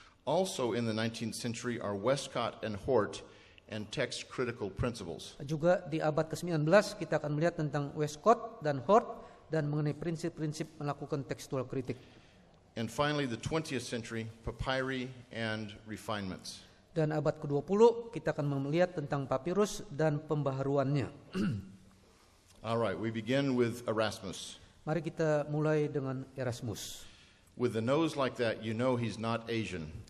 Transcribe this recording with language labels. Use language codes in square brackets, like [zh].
[en] Also in the 19th century are Westcott and Hort and text critical principles. [id] Juga di abad ke-19 kita akan melihat tentang Westcott dan Hort dan mengenai prinsip-prinsip melakukan tekstual kritik. [en] And finally the 20th century, papyri and refinements. [id] Dan abad ke-20 kita akan melihat tentang papirus dan pembaharuannya. [en] All right, we begin with Erasmus. [id] Mari kita mulai dengan Erasmus. [en] With a nose like that, you know he's not Asian.